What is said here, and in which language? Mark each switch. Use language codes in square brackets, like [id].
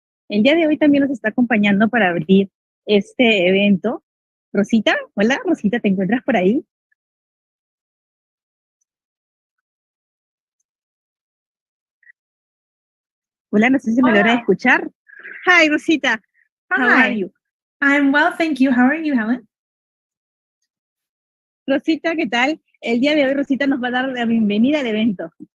[es] El día de hoy también nos está acompañando para abrir este evento Rosita. Hola, Rosita, ¿te encuentras por ahí? Hola, no sé si me logra escuchar. [en] Hi, Rosita. How are you? I'm well, thank you. How are you, Helen? [es] Rosita, ¿qué tal? El día de hoy Rosita nos va a dar la bienvenida al evento.